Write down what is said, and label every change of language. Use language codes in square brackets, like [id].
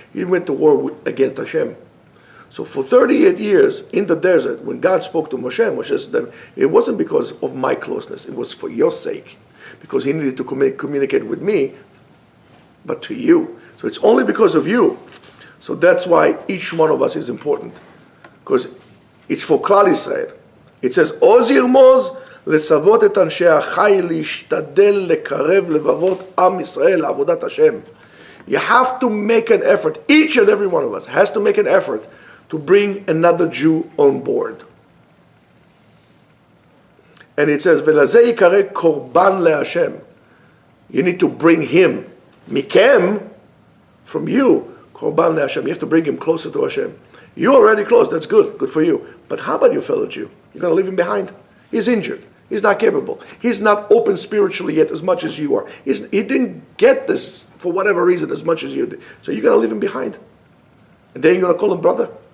[en] You went to war against Hashem. So for 38 years in the desert, when God spoke to Moshe, Moshe said to them, it wasn't because of my closeness. It was for your sake. Because he needed to communicate with me, but to you. So it's only because of you. So that's why each one of us is important. Because it's for Klal Yisrael. It says, [he] Oz yirmoz לצוות את אנשי החי להשתדל לקרב לבבות עם ישראל לעבודת השם. [en] You have to make an effort. Each and every one of us has to make an effort to bring another Jew on board. And it says, [he] ולזה יקרא קורבן להשם. [en] You need to bring him, מכם, from you, [he] קורבן להשם. [en] You have to bring him closer to Hashem. You're already close, that's good, good for you. But how about your fellow Jew? You're going to leave him behind? He's injured. He's not capable. He's not open spiritually yet as much as you are. He didn't get this for whatever reason as much as you did. So you're going to leave him behind. And then you're going to call him brother?